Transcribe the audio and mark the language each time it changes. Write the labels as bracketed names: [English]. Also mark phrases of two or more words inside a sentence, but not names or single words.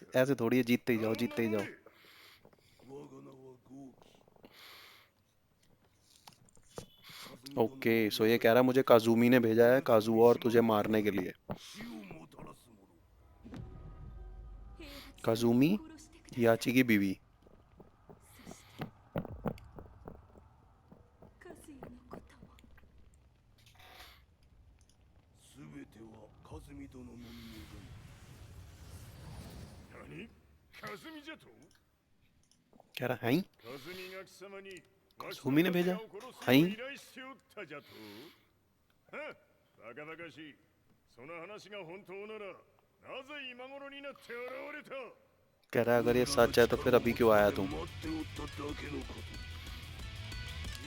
[Hindi] ऐसे थोड़ी है जीतते ही जाओ जीतते ही जाओ। [English] okay so [Hindi] ये कह रहा है मुझे काजूमी ने भेजा है काजू और तुझे मारने के लिए। काजूमी याची की बीवी। [Japanese] 全てはカズミ殿の望み。何？カズミじゃと？ [Hindi] कह रहा है [Japanese] カズミが貴様に [Hindi] काजूमी ने भेजा [Japanese] は [Hindi] है [Japanese] 依頼しておったじゃと？は？バカバカしい。その話が本当ならなぜ今頃になって現れた？ [Hindi] कह रहा है अगर ये सच है तो फिर अभी क्यों आया तुम?